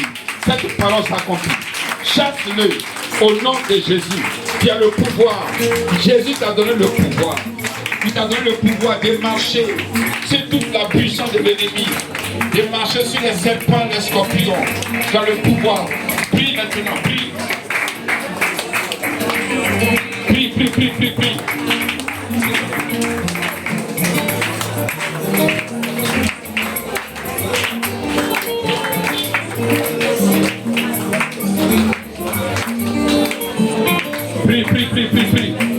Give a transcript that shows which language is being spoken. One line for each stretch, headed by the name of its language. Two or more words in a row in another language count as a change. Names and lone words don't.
French: Cette parole s'accomplit. Chasse-le au nom de Jésus, qui a le pouvoir. Jésus t'a donné le pouvoir. Il t'a donné le pouvoir de marcher sur toute la puissance de l'ennemi, de marcher sur les serpents, les scorpions. Tu as le pouvoir. Prie maintenant, prie. Prie, prie, prie, prie, prie. Prie, prie, prie, prie, prie.